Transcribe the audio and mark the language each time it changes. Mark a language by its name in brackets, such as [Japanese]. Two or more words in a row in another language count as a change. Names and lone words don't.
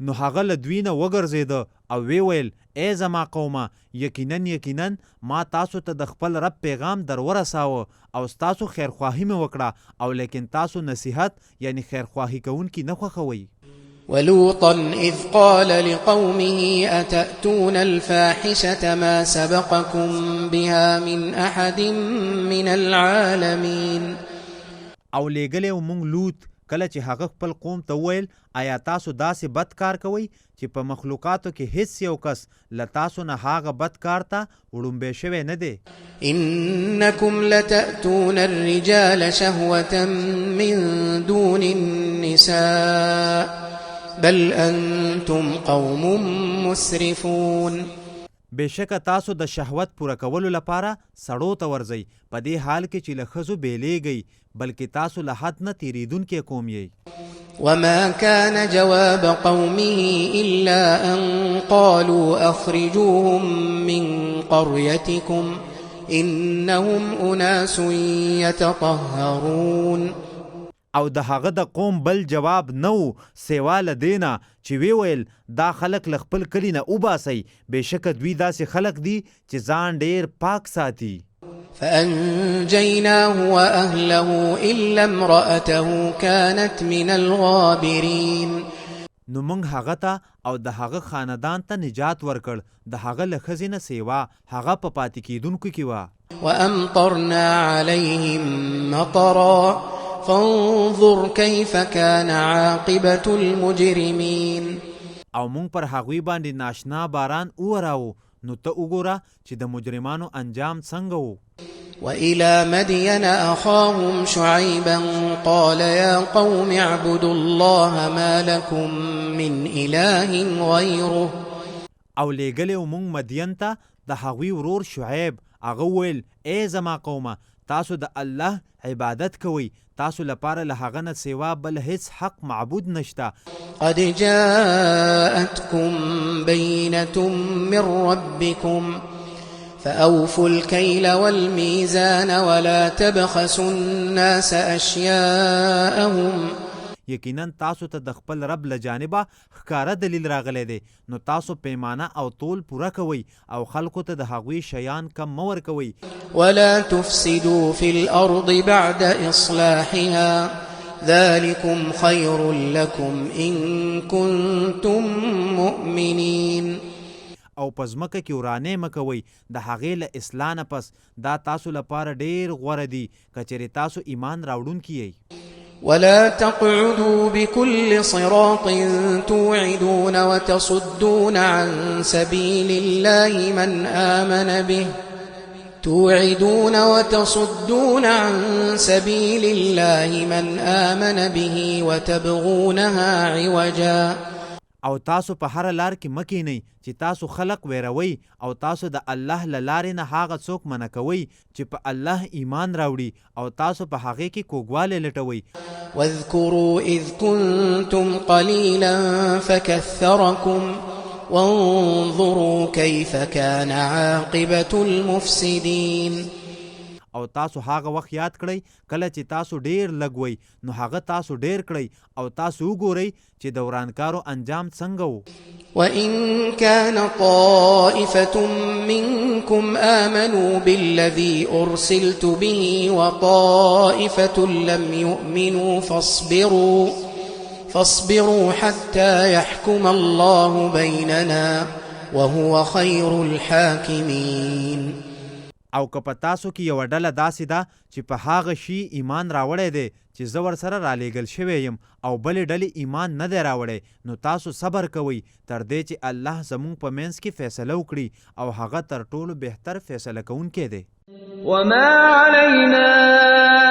[Pashto] نو هغه له دوی نه وګرځېده او وی ویل ای زما قومه یقینا ما تاسو ته د خپل رب پیغام در ورساوه او ستاسو خیرخواهي مې وکړه او لیکن تاسو نصیحت یعنی خیرخواهي کوونکي نه خوښوئ. [Arabic] ولوطا إذ قال لقومه أتأتون الفاحشة ما سبقكم بها من أحد من العالمين. [Pashto] او لیږلی و مونږ لوط کله چې هغه خپل قوم ته وویل آیا تاسو داسې بد کار کوئ چې په مخلوقاتو کې هیڅ یو کس له تاسو نه هغه بد کار ته وړومبی شوی نه دی. [Arabic] إنكم لتأتون الرجال شهوة من دون النساء بل أنتم قوم مسرفون. [Pashto] بېشکه تاسو د شهوت پوره کولو لپاره سړو ته ورځئ په دې حال کې چې له ښځو بیلیږئ بلکې تاسو له حد نه تیریدونکي قوم یئ. [Arabic] وما كان جواب قومه إلا أن قالوا أخرجوهم من قريتكم إنهم أناس يتطهرون. [Pashto] او د هغه د قوم بل جواب نو سیوا له دې نه چې وی ویل دا خلک له خپل کلي نه وباسئ بېشکه دوی داسې خلک دي چې ځان ډېر پاک ساتي. [Arabic] فأنجيناه وأهله إلا امرأته كانت من الغابرين. [Pashto] نو موږ هغه ته او د هغه خاندان ته نجات ورکړ د هغه له ښځې نه سیوا هغه په پاتې کېدونکو کې وه. [Arabic] وأمطرنا عليهم مطرا فانظر كيف كان عاقبة المجرمين. [Pashto] او مونږ پر هغوی باندې ناشنا باران ووراوه نو ته وګوره چې د مجرمانو انجام څنګه و. [Arabic] وإلى مدين أخاهم شعيبا قال يا قوم اعبدوا الله ما لكم من إله غيره. [Pashto] او لیږلی و مونږ مدین ته د هغوی ورور شعیب هغه وویل ای زما قومه تاسو د الله عبادت کوئ تاسو لپاره له هغه نه سیوا بل هیڅ حق معبود نشته. [Arabic] قد جاءتكم بينة من ربكم فأوفوا الكيل والميزان ولا تبخسوا الناس أشياءهم. [Pashto] یقینا تاسو ته د خپل رب له جانبه ښکاره دلیل راغلی دی نو تاسو پیمانه او تول پوره کوئ او خلکو ته د هغوی شیان کم مه ورکوئ. [Arabic] ولا تفسدوا في الأرض بعد إصلاحها ذلكم خير لكم إن كنتم مؤمنين. [Pashto] او په ځمکه کې ورانې مه کوئ د هغې له اصلاح نه پس دا تاسو لپاره ډېر غوره دي که چېرې تاسو ایمان راوړونکي یئ. [Arabic] ولا تقعدوا بكل صراط توعدون وتصدون عن سبيل الله من آمن به وتبغونها عوجا. [Pashto] او تاسو په هر لار کې مه کینئ چې تاسو خلق ویروئ او تاسو د الله له لارې نه هغه څوک منع کوئ چې په الله ایمان راوړي او تاسو په هغې کې کوږوالی لټوئ. [Arabic] واذكروا إذ كنتم قليلا فكثركم وانظروا كيف كان عاقبة المفسدين. [Pashto] او تاسو هغه وخت یاد کړئ کله چې تاسو ډیر لګوئ نو هغه تاسو ډیر کړئ او تاسو وګورئ چې د ورانکارو انجام څنګه و. [Arabic] وإن كان طائفة منكم آمنوا بالذي أرسلت به وطائفة لم يؤمنوا فاصبروا حتى يحكم الله بيننا وهو خير الحاكمين. [Pashto] او که په تاسو کې یوه ډله داسې ده چې په هغه شي ایمان راوړی دی چې زه ورسره رالیږل شوی یم او بلې ډلې ایمان نه دی راوړی نو تاسو صبر کوئ تر دې چې الله زموږ په منځ کې فیصله وکړي او هغه تر ټولو بهتر فیصله کوونکی دی. [Arabic] وما علينا